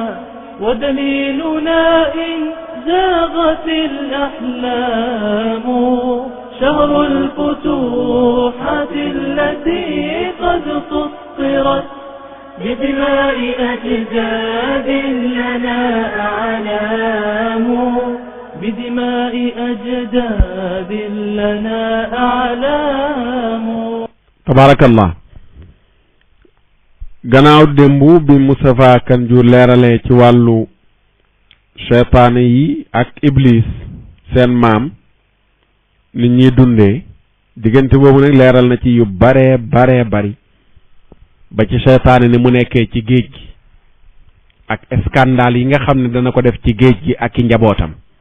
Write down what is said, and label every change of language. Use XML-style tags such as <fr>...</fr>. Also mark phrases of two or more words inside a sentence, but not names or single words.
<ar>ودليلنا إن زاغت الأحلام شهر الفتوحات التي قد سطرت بدماء أجداد لنا أعلام بدماء أجداد لنا أعلام</ar> <wo>tabarakallah gannaaw démb bi Moustapha Kanjour leeralee ci wàllu seytaane yi ak iblis seen maam nit ñuy dundee diggante boobu nag leeral na ci yu bare bari ba ci seytaane ni mu nekkee ci géej gi ak scandale yi nga xam ne dana ko def ci géej gi ak i njabootam</wo>